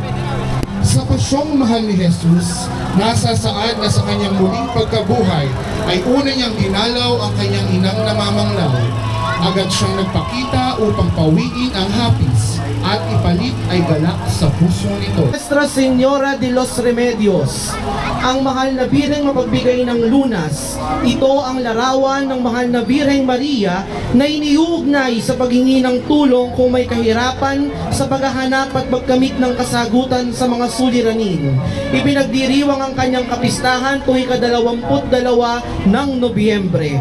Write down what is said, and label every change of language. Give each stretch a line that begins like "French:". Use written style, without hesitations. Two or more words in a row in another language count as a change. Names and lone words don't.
Filipino: Sa pasyong mahal ni Jesus, nasa saad na sa kanyang muling pagkabuhay ay una niyang dinalaw ang kanyang inang namamanglaw. Agad siyang nagpakita upang pawiin ang hapis at ipalit ay galak sa puso nito. Nuestra Señora de los Remedios, ang mahal na Birheng mapagbigay ng lunas. Ito ang larawan ng mahal na Birheng Maria na iniuugnay sa paghingi ng tulong kung may kahirapan sa paghahanap at pagkamit ng kasagutan sa mga suliranin. Ipinagdiriwang ang kanyang kapistahan tuwing ika-22 ng Nobyembre.